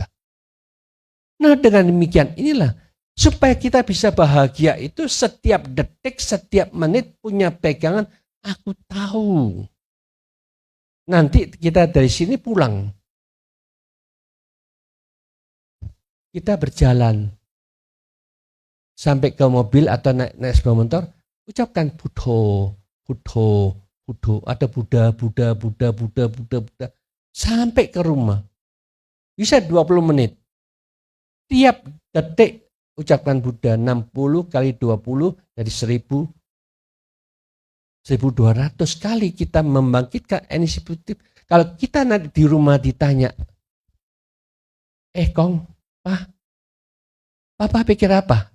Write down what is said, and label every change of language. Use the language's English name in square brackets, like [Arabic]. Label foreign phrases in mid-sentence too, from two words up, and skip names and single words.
[Indonesian] Nah, dengan demikian inilah supaya kita bisa bahagia itu setiap detik, setiap menit punya pegangan, aku tahu. Nanti kita dari sini pulang. Kita berjalan sampai ke mobil atau naik sepeda motor, ucapkan Buddho, Buddho, Buddho, ada Buddha, Buddha, Buddha, Buddha, Buddha, Buddha, sampai ke rumah. Bisa 20 menit. Tiap detik ucapkan Buddha 60 kali 20 dari 1200 kali kita membangkitkan energi positif. Kalau kita nanti di rumah ditanya, Kong, Papa pikir apa?